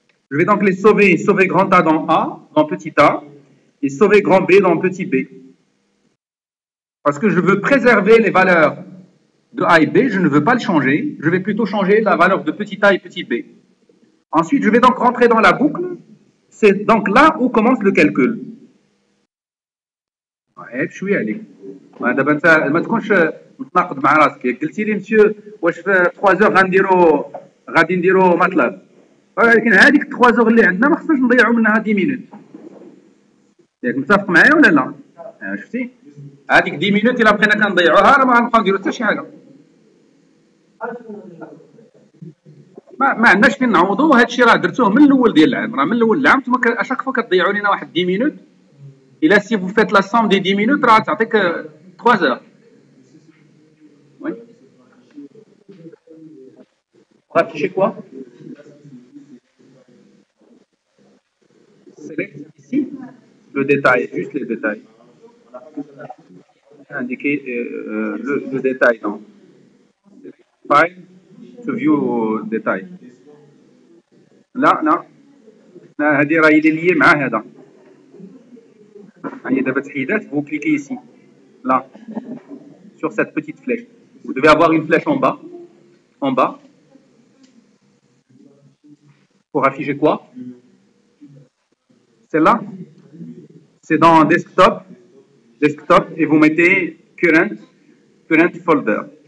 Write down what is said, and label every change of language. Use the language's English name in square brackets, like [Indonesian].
[French] Je vais donc les sauver grand A dans A, dans petit a, et sauver grand B dans petit b. Parce que je veux préserver les valeurs de A et B, je ne veux pas le changer, je vais plutôt changer la valeur de petit a et petit b. Ensuite, je vais donc rentrer dans la boucle, c'est donc là où commence le calcul. [Arabic] عيب شويه عليك دابا انت ما تكونش متناقض مع راسك قلتي لي مسيو واش في 3 غادي نديرو ماتلاب ولكن هذيك 3 اللي عندنا ما خصناش نضيعوا منها 10 مينوت ياك متفق معايا ولا لا شفتي هذيك 10 مينوت الا بقينا كنضيعوها راه ما غنبقاو نديرو حتى شي حاجه ما عندناش فين نعوضوا هذا الشيء راه درتوه من الاول ديال العام راه من الاول العام نتوما اشاك فوا كتضيعوا لينا واحد 10 مينوت. [French] Et là, si vous faites la somme des 10 minutes, ça fait que 3 heures. Oui. Pour afficher quoi? Select ici le détail, juste les détails. Indiquer le détail dans File to view détail. [Arabic] Là, هذه راهي lié مع هذا. [French] Vous cliquez ici, là, sur cette petite flèche. Vous devez avoir une flèche en bas, pour afficher quoi? Celle-là, c'est dans desktop, et vous mettez current folder.